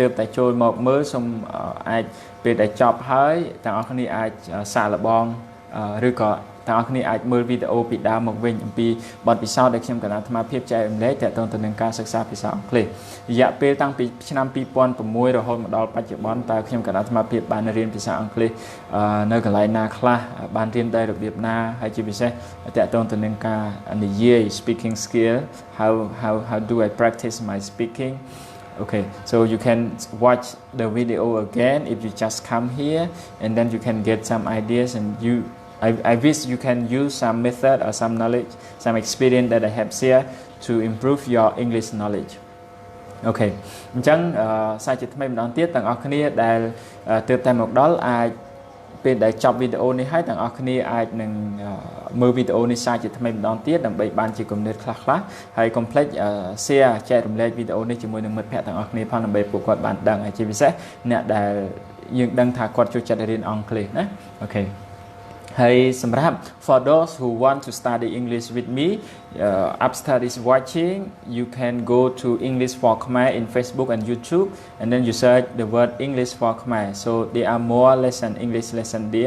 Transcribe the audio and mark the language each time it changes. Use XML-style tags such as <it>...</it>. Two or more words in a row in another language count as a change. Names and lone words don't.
<km>បតែចូលមកមើលសូមអាចពេលដែលចប់ហើយទាំងអស់គ្នាអាចសាកល្បងឬក៏ទាំងអស់គ្នាអាចមើលវីដេអូពីដើមមកវិញអំពីបទពិសោធន៍ដែល ខ្ញុំកណ្ដាលអាត្មាភាពចែករំលែកទាក់ទងទៅនឹងការសិក្សាភាសាអង់គ្លេសរយៈពេលតាំងពីឆ្នាំ2006រហូតមកដល់បច្ចុប្បន្នតើខ្ញុំកណ្ដាលអាត្មា ភាពបានរៀនភាសាអង់គ្លេសនៅកន្លែងណាខ្លះបានរៀនដោយរបៀបណាហើយជាពិសេសទាក់ទងទៅនឹងការនិយាយ</km> <en>speaking skill how do I practice my speaking okay so you can watch the video again if you just come here and then you can get some ideas and I wish you can use some method or some knowledge, some experience that I have shared to improve your English knowledge.</en> <km>Okay. អញ្ចឹងសាជាថ្មីម្ដងទៀតទាំងអស់គ្នាដែលទើបតែមកដល់អាចពេលដែលចប់វីដេអូនេះហើយទាំងអស់គ្នាអាច នឹងមើលវីដេអូនេះសាជាថ្មីម្ដងទៀតដើម្បីបានជាគំនិតខ្លះៗហើយកុំភ្លេច share ចែករំលែកវីដេអូនេះជាមួយនឹងមិត្តភ័ក្តិទាំងអស់គ្នាផងដើម្បីពួកគាត់បានដឹងហើយជាពិសេសអ្នកដែលយើងដឹងថាគាត់ចូលចិត្តរៀនអង់គ្លេសណា</km> <en>Okay Hey, Samrab, for those who want to study English with me, after this watching, you can go to English for Khmer in Facebook and YouTube, and then you search the word English for Khmer. So there are more English lesson there.</en>